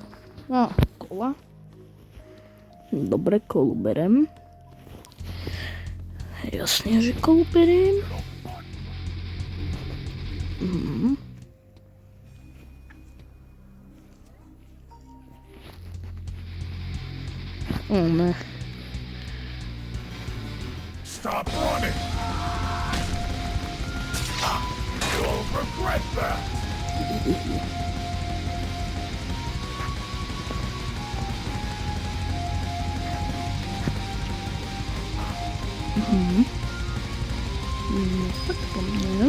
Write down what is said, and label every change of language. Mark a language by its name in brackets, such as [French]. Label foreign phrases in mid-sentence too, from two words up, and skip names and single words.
[Slovak] Kola. Dobre, kolu berem. Jasne, že kolu berem. Ne. [English] Stop running! You'll regret that! [Slovak] Tak po mne.